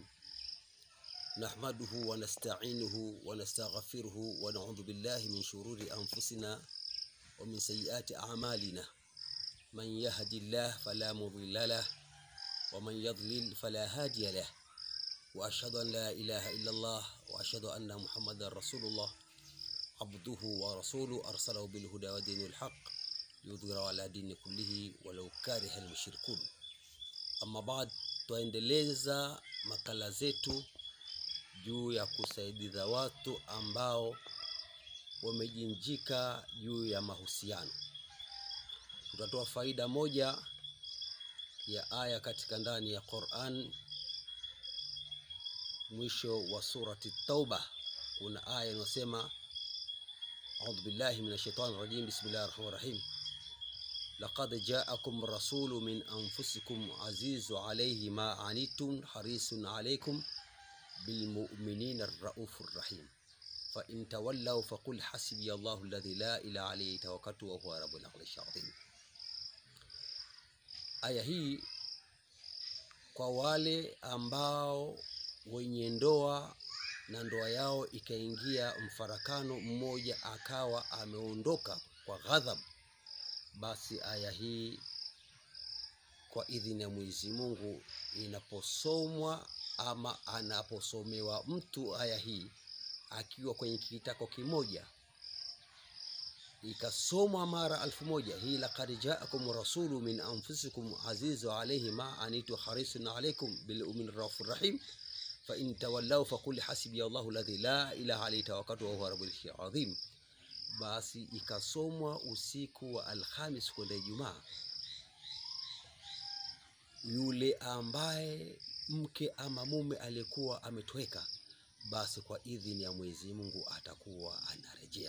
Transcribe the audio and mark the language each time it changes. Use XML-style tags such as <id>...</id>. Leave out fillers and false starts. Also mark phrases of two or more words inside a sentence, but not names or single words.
<ar>نحمده ونستعينه ونستغفره ونعوذ بالله من شرور أنفسنا ومن سيئات أعمالنا. من يهد الله فلا مضل له ومن يضلل فلا هادي له. وأشهد أن لا إله إلا الله وأشهد أن محمدا رسول الله عبده ورسوله أرسله بالهدى ودين الحق ليظهره على الدين كله ولو كره المشركون. أما بعد,</ar> <sw>tuendeleza makala zetu juu ya kusaidia watu ambao wamejinjika juu ya mahusiano. Tutatoa faida moja ya aya katika ndani ya Qur'an, mwisho wa surati Tauba. Kuna aya inasema,</sw> <ar>أعوذ بالله من الشيطان الرجيم بسم الله الرحمن الرحيم. لقد جاءكم رسول من أنفسكم عزيز عليه ما عنتم حريص عليكم بالمؤمنين الرؤوف الرحيم فإن تولوا فقل حسبي الله الذي لا إله عليه توكلت وهو رب العرش العظيم.</ar> <sw>Aya hii kwa wale ambao wenye ndoa na ndoa yao ikaingia mfarakano, mmoja akawa ameondoka kwa ghadhabu, basi aya hii kwa idhini ya Mwenyezi Mungu inaposomwa ama anaposomewa mtu aya hii akiwa kwenye kitako kimoja, ikasomwa mara 1000, hii</sw> <ar>لقد جاءكم رسول من أنفسكم عزيز عليه ما عنتم حريص عليكم بالمؤمنين رؤوف رحيم فإن تولوا فقل حسبي الله الذي لا إله عليه توكلت وهو رب العرش العظيم.</ar> <sw>Basi ikasomwa usiku wa Alhamis kwenda Ijumaa. Yule ambaye mke ama mume alikuwa ametoweka, basi kwa idhini ya Mwenyezi Mungu atakuwa anarejea.</sw>